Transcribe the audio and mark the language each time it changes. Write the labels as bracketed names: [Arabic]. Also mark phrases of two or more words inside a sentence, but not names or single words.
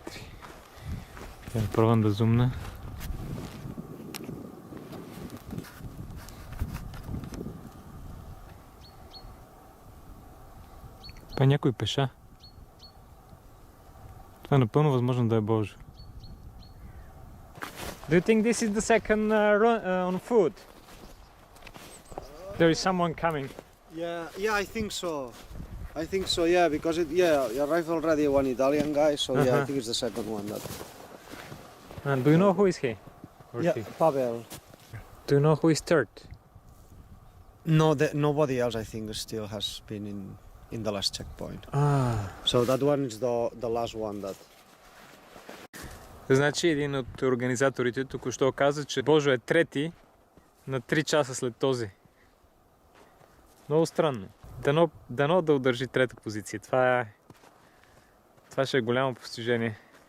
[Bulgarian] Я пробвам да зумна. Това е някой пеша. Това е напълно възможно да е Божо. [English] Do you think this is the second run on foot? There is someone coming. Yeah, I think so. I think so, yeah, because you arrived already one Italian guy, so yeah, I think it's the second one. And do you know who is he? Or Yeah, she? Pavel. Do you know who is third? No, nobody else I think still has been in the last checkpoint. So that one is the last one that... [Bulgarian] Значи един от организаторите току-що каза, че Божо е трети на 3 часа след този. Много странно. Дано да удържи трета позиция. Това ще е голямо постижение.